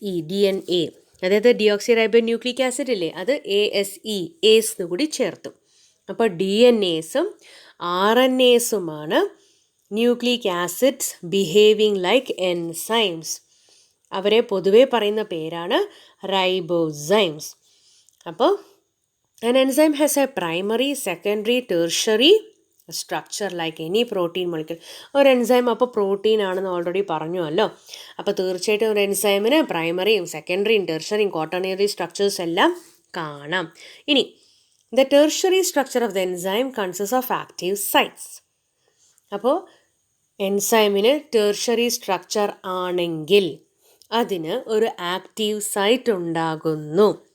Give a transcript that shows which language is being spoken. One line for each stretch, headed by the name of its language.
Malayalam: DNA. അതായത് deoxy റൈബോ nucleic acid ഇല്ലേ, അത് ASE, ഏസ് എന്ന് കൂടി ചേർത്തു. അപ്പോൾ DNAസും RNAസുമാണ് nucleic acids behaving like enzymes. അവരെ പൊതുവെ പറയുന്ന പേരാണ് റൈബോസൈംസ്. അപ്പോൾ
English: an enzyme has a primary, secondary, tertiary structure like any protein molecule.
Malayalam: ഒരു എൻസൈം അപ്പോൾ പ്രോട്ടീൻ ആണെന്ന് ഓൾറെഡി പറഞ്ഞുവല്ലോ. അപ്പോൾ തീർച്ചയായിട്ടും ഒരു എൻസൈമിന് പ്രൈമറിയും സെക്കൻഡറിയും ടെർഷറിയും ക്വാട്ടേണറി സ്ട്രക്ചേഴ്സ് എല്ലാം കാണാം. ഇനി
English: The tertiary structure of the enzyme consist of active sites.
Malayalam: അപ്പോൾ എൻസൈമിന് ടെർഷറി സ്ട്രക്ചർ ആണെങ്കിൽ അതിന് ഒരു ആക്റ്റീവ് സൈറ്റ് ഉണ്ടാകുന്നു.